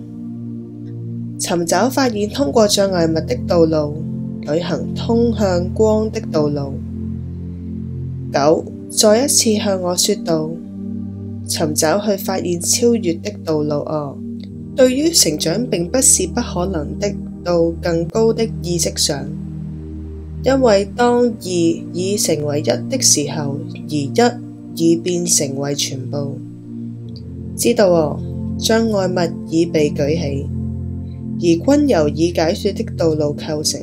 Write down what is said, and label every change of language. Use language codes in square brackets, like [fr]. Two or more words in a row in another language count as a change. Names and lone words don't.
[zh] 尋找發現通過障礙物的道路，旅行通向光的道路。9 再一次向我說道，尋找去發現超越的道路哦。對於成長並不是不可能的到更高的意識上，因為當二已成為一的時候，而一已變成為全部。知道哦，障礙物已被舉起，而均由已解說的道路構成。